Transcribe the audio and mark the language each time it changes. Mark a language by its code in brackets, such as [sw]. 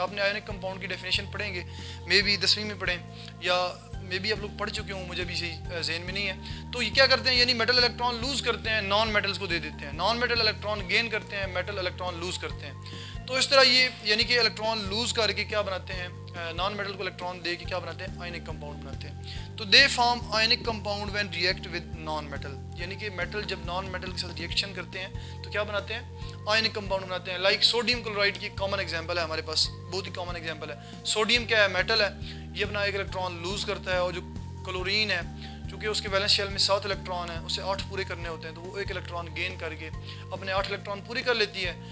[ur] آپ نے ionic compound کی ڈیفینیشن پڑھیں گے, مے بی 10ویں میں پڑھیں, یا مے بی آپ لوگ پڑھ چکے ہوں, مجھے بھی صحیح ذہن میں نہیں ہے. تو یہ کیا کرتے ہیں, یعنی میٹل الیکٹران لوز کرتے ہیں, نان میٹلز کو دے دیتے ہیں, نان میٹل الیکٹران گین کرتے ہیں, میٹل الیکٹران لوز کرتے ہیں. تو اس طرح یہ یعنی کہ الیکٹران لوز کر کے کیا بناتے ہیں, نان میٹل کو الیکٹران دے کے کیا بناتے ہیں, آئنک کمپاؤنڈ بناتے ہیں. [en] تو they form ionic compound when react with non metal. [ur] یعنی کہ میٹل جب نان میٹل کے ساتھ ریئیکشن کرتے ہیں تو کیا بناتے ہیں, آئنک کمپاؤنڈ بناتے ہیں. لائک سوڈیم کلورائڈ کی کامن ایگزامپل ہے ہمارے پاس, بہت ہی کامن ایگزامپل ہے. سوڈیم کیا ہے, میٹل ہے, یہ اپنا ایک الیکٹران لوز کرتا ہے, اور جو کلورین ہے چونکہ اس کے ویلنس شیل میں 7 الیکٹران ہیں, اسے 8 پورے کرنے ہوتے ہیں, تو وہ ایک الیکٹران گین کر کے اپنے 8 الیکٹران پورے کر لیتی ہے.